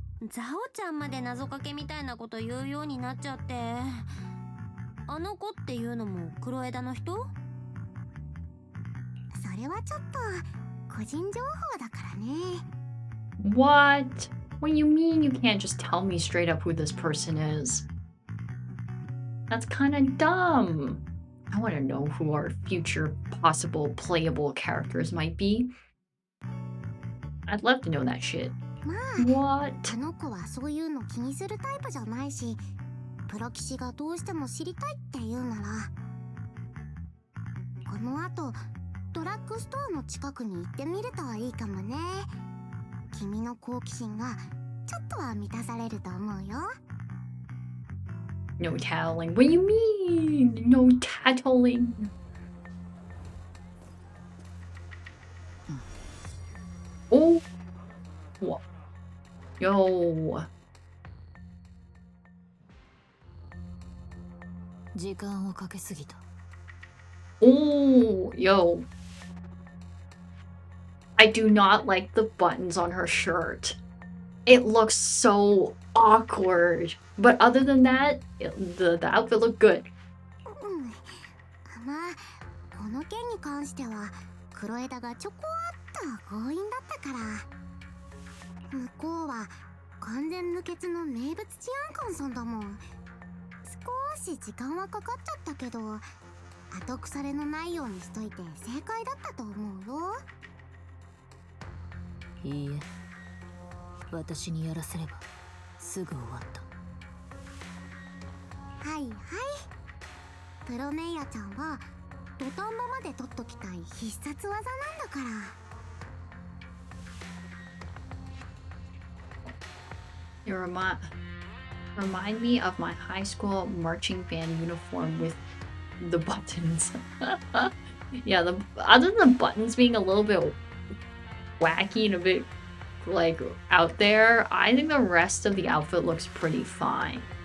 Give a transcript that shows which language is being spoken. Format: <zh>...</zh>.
<ja>ザオちゃんまで謎かけみたいなこと言うようになっちゃって。あの子っていうのも黒枝の人？それはちょっと個人情報だからね。</ja> <en>What? What do you mean you can't just tell me straight up who this person is? That's kind of dumb. I want to know who our future possible playable characters might be. I'd love to know that shit.</en> <ja>まあ、</ja> <en>What?</en> <ja>あの子はそういうの気にするタイプじゃないし、プロ棋士がどうしても知りたいって言うなら、この後ドラッグストアの近くに行ってみるといいかもね。君の好奇心がちょっとは満たされると思うよ。</ja> <en>No tattling. What do you mean? No tattling. Oh. What? Yo.</en> <ja>時間をかけすぎた。</ja> <en>Oh, yo. I do not like the buttons on her shirt. It looks so awkward. But other than that, the outfit looked good.</en> <ja>まあ、この件に関しては黒枝がちょこっと強引だったから。向こうは完全無欠の名物治安官さんだもん。少し時間はかかっちゃったけど、後腐れのないようにしといて正解だったと思うよ。いいえ、私にやらせればすぐ終わった。はいはい。プロメイヤちゃんは土壇場まで取っときたい必殺技なんだから。</ja> <en>You remind me of my high school marching band uniform with the buttons. Yeah, other than the buttons being a little bit wacky and a bit like out there, I think the rest of the outfit looks pretty fine.</en>